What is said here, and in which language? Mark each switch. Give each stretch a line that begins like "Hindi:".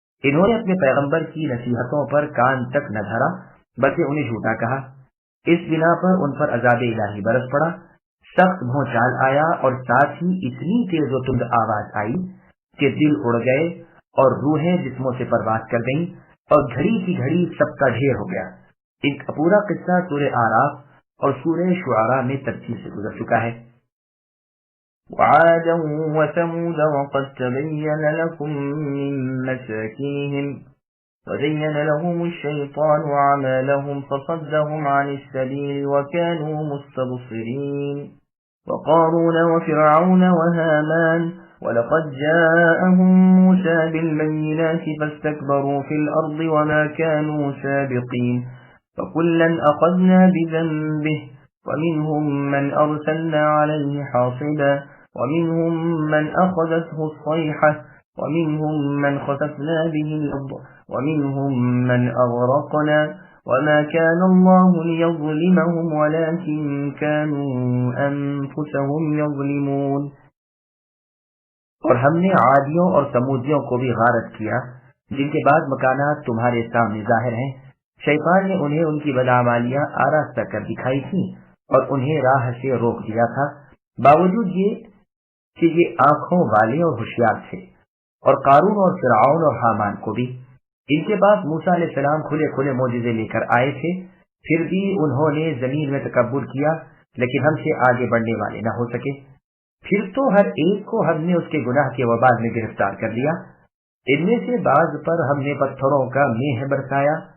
Urdu: انہوں نے اپنے پیغمبر کی نصیحتوں پر کان تک نہ دھرا بلکہ انہیں جھوٹا کہا۔ اس بنا پر ان پر عذاب الہی برس پڑا، سخت بھونچال آیا اور ساتھ ہی اتنی تیز و تند آواز آئی کہ دل اڑ گئے اور روحیں جسموں سے پرواز کر گئیں اور گھڑی کی گھڑی سب کا ڈھیر ہو گیا۔ ان کا پورا قصہ سورہ آراف اور سورہ شعراء میں تفصیل سے گزر چکا ہے۔
Arabic: وعادا وثمود وقد تبين لكم من مساكنهم وزين لهم الشيطان أعمالهم فصدهم عن السبيل وكانوا مستبصرين وقارون وفرعون وهامان ولقد جاءهم موسى بالبينات فاستكبروا في الأرض وما كانوا سابقين فكلا أخذنا بذنبه ومنهم من أرسلنا عليه حاصبا ومنهم من أخذته الصيحة ومنهم من خسفنا به الأرض ومنهم من أغرقنا وما كان الله ليظلمهم ولكن كانوا أنفسهم يظلمون۔
Urdu: اور ہم نے عادیوں اور سمودیوں کو بھی غارت کیا جن کے بعد مکانات تمہارے سامنے ظاہر ہیں۔ شیطان نے انہیں ان کی بدعمالیاں آراستہ کر دکھائی تھیں اور انہیں راہ سے روک دیا تھا، باوجود یہ کہ یہ آنکھوں والے اور ہوشیار تھے۔ اور قارون اور فرعون اور حامان کو بھی، ان کے پاس موسیٰ علیہ السلام کھلے کھلے معجزے لے کر آئے تھے، پھر بھی انہوں نے زمین میں تکبر کیا لیکن ہم سے آگے بڑھنے والے نہ ہو سکے۔ پھر تو ہر ایک کو ہم نے اس کے گناہ کے وبال میں گرفتار کر لیا۔ ان میں سے بعض پر ہم نے پتھروں کا میہ برسایا